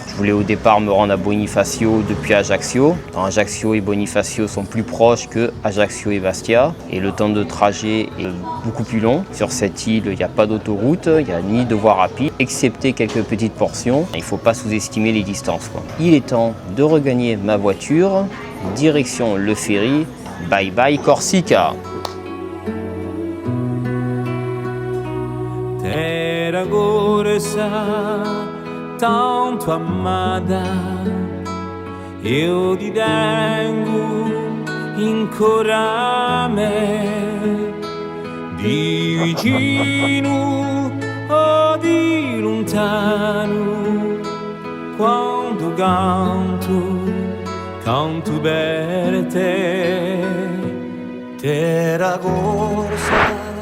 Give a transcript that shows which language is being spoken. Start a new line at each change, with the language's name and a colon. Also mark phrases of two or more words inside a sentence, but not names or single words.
French: Je voulais au départ me rendre à Bonifacio depuis Ajaccio. Ajaccio et Bonifacio sont plus proches que Ajaccio et Bastia. Et le temps de trajet est beaucoup plus long. Sur cette île, il n'y a pas d'autoroute, il n'y a ni de voie rapide, excepté quelques petites portions. Il ne faut pas sous-estimer les distances, quoi. Il est temps de regagner ma voiture. Direction le ferry.
English: Bye bye
French: Corsica.
Italian: Terra gorsa, tanto amata, io ti tengo ancora a me, di vicino o di lontano, quando canto per te, terra gorsa.